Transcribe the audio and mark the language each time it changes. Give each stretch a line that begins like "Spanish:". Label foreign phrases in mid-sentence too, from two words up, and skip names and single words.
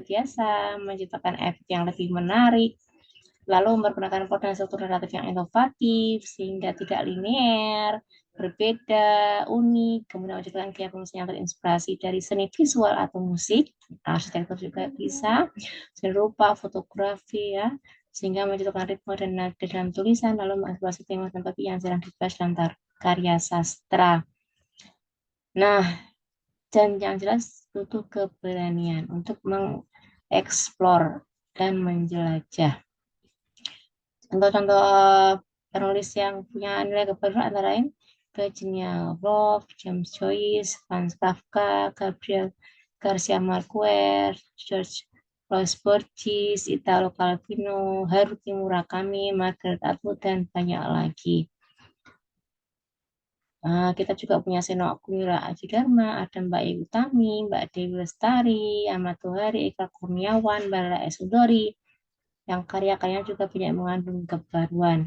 Indonesian: biasa, menciptakan efek yang lebih menarik, lalu mempergunakan kode dan struktur naratif yang inovatif sehingga tidak linear, berbeda, unik, kemudian menciptakan gaya penulisan yang terinspirasi dari seni visual atau musik, arsitektur juga bisa, seni rupa, fotografi, ya, sehingga menciptakan ritme dan nada dalam tulisan, lalu mengeksplorasi tema dan topik yang jarang dibahas dalam karya sastra. Nah, dan yang jelas butuh keberanian untuk mengeksplor dan menjelajah. Contoh-contoh penulis yang punya nilai kebaruan antara lain Virginia Woolf, James Joyce, Franz Kafka, Gabriel Garcia Marquez, George Louis Borges, Italo Calvino, Haruki Murakami, Margaret Atwood, dan banyak lagi. Kita juga punya Seno Akumura Aji Dharma, ada Mbak Ibu Utami, Mbak Dewi Lestari, Ahmad Tuhari, Eka Kurniawan, Bara Esudori, yang karya-karyanya juga banyak mengandung kebaruan.